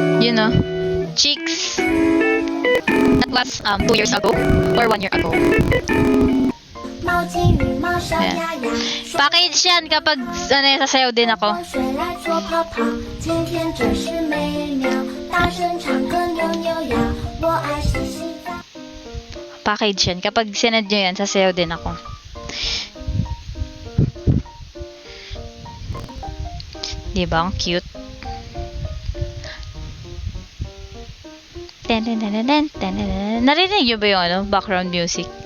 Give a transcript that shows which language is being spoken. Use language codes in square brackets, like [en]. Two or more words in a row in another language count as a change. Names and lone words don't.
[en] you know, chicks. That was 2 years ago or 1 year ago. [zh] 毛巾羽毛小鸭鸭， [tl] Package yan kapag sasayaw din ako. [zh] 水来做泡泡，今天真是美妙，大声唱歌扭扭摇，我爱洗洗澡。 [tl] Package yan. Kapag sinad nyo yan, sasayaw din ako. Diba? Ang cute. Narinig nyo ba yung background music?